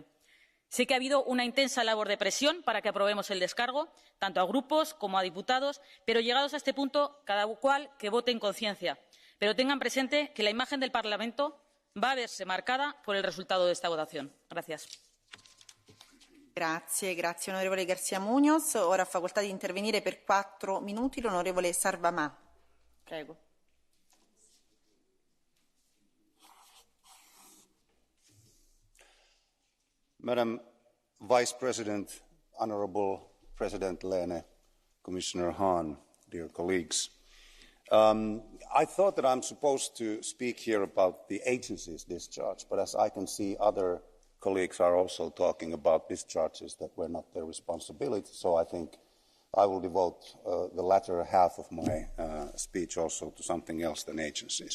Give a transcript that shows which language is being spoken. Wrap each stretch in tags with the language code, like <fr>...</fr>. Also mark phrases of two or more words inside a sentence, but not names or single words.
<es>Sé que ha habido una intensa labor de presión para que aprobemos el descargo, tanto a grupos como a diputados, pero llegados a este punto, cada cual que vote en conciencia. Pero tengan presente que la imagen del Parlamento va a verse marcada por el resultado de esta votación. Gracias.</es> <it>Grazie onorevole García Muñoz. Ora ha facoltà di intervenire per 4 minuti l'onorevole Sarvamaa. Prego.</it> <en>Madam Vice President, Honourable President Lehne, Commissioner Hahn, dear colleagues. I thought that I'm supposed to speak here about the agency's discharge, but as I can see, other colleagues are also talking about discharges that were not their responsibility, so I think I will devote the latter half of my speech also to something else than agencies.</en>